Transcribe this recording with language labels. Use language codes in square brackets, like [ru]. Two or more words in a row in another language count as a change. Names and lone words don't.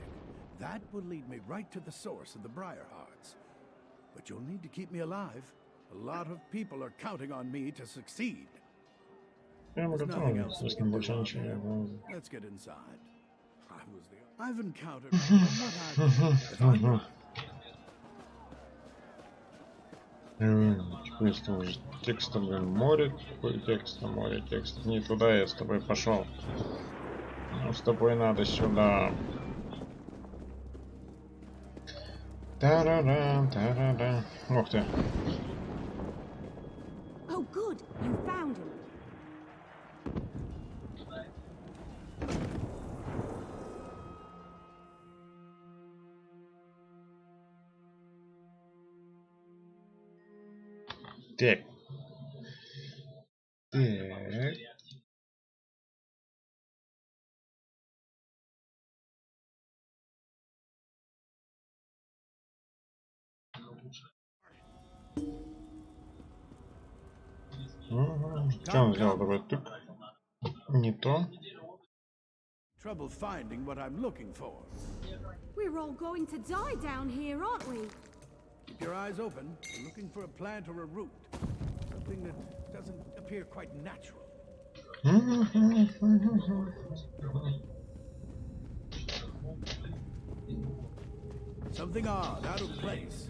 [en] That will lead me right to the source of the briar hearts. But you'll need to keep me alive. A lot of people are counting on me to succeed. There's nothing else we can do out here. Let's get inside. I've encountered what I've done. [ru] Квесты уже текста, блин, море, море текста. Не туда я с тобой пошел. Ну, с тобой надо сюда. Та-ра-ра, та-ра-ра. Ух ты. [en] Oh, good. You found him. [ru] Так. Так. Что он сделал такой тык? Не то. [en] Trouble finding what I'm looking for. We're all going to die down here, aren't we? Keep your eyes open. You're looking for a plant or a root. Something that doesn't appear quite natural. Something odd, out of place.